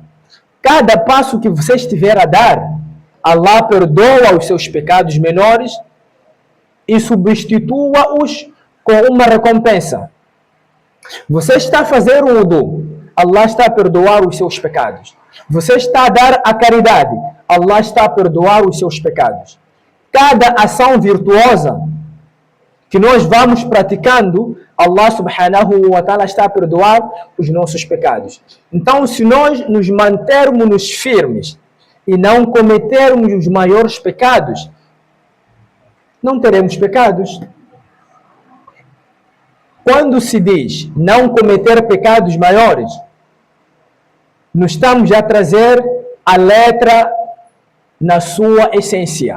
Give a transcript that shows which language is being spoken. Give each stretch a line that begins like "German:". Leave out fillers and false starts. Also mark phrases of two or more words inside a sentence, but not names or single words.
Portuguese: Cada passo que você estiver a dar, Allah perdoa os seus pecados menores e substitua-os com uma recompensa. Você está a fazer o wudu, Allah está a perdoar os seus pecados. Você está a dar a caridade, Allah está a perdoar os seus pecados. Cada ação virtuosa que nós vamos praticando,
Arabic: الله سبحانه وتعالى
Portuguese: está a perdoar os nossos pecados. Então, se nós nos mantermos firmes e não cometermos os maiores pecados, não teremos pecados. Quando se diz não cometer pecados maiores, nós estamos a trazer a letra na sua essência.